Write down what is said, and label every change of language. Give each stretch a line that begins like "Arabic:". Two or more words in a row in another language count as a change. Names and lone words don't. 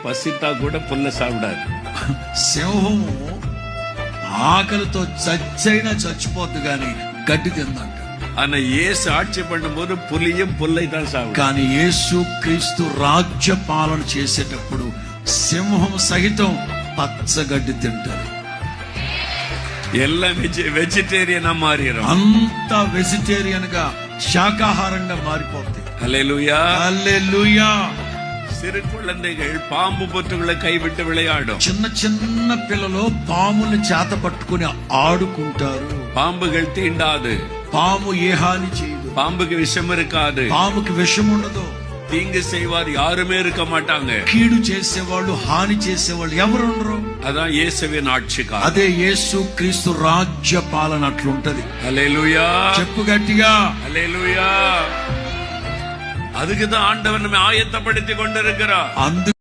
Tamil: பசித்தா கூட புல்ல சாப்பிடாது.
Telugu: సింహము ఆకలితో చచ్చైనా చచ్చిపోద్దు గాని గడ్డి తిందంట.
Tamil: ஆனா இயேசு ஆட்சி பண்ணும்போது புலியும் புல்லை தான் சாப்பிடும்.
Telugu: కానీ యేసు క్రీస్తు రాజ్య పాలన చేసేటప్పుడు సింహం సహితం పచ్చగడ్డి తింటారు.
Tamil: எல்லாம் வெஜிடேரியனா மாறிடும்.
Telugu: అంత వెజిటేరియన్ గా శాకాహారంగా మారిపోతాయి. హల్లెలూయా, హల్లెలూయా.
Tamil: சிறு குழந்தைகள் பாம்பு பொத்துகளை கைவிட்டு விளையாடும்.
Telugu: చిన్న చిన్న పిల్లలు పాముని చేత పట్టుకుని ఆడుకుంటారు.
Tamil: பாம்புகள் தீண்டாது.
Telugu: పాము ఏ హాని చేయదు.
Tamil: பாம்புக்கு விஷம் இருக்காது.
Telugu: పాముకి విషం ఉండదు.
Tamil: தீங்கு செய்வார் யாருமே இருக்க மாட்டாங்க.
Telugu: కీడు చేసేవాళ్ళు హాని చేసేవాళ్ళు ఎవరు ఉండరు.
Tamil: அதான் இயேசுவின் ஆட்சிக்காலம்.
Telugu: అదే యేసు క్రీస్తు రాజ్య పాలన అట్లుంటది. హల్లెలూయా, చెప్పు గట్టిగా హల్లెలూయా.
Tamil: அதுக்குதான் ஆண்டவர் நம்மை ஆயத்தப்படுத்தி கொண்டிருக்கிறார்.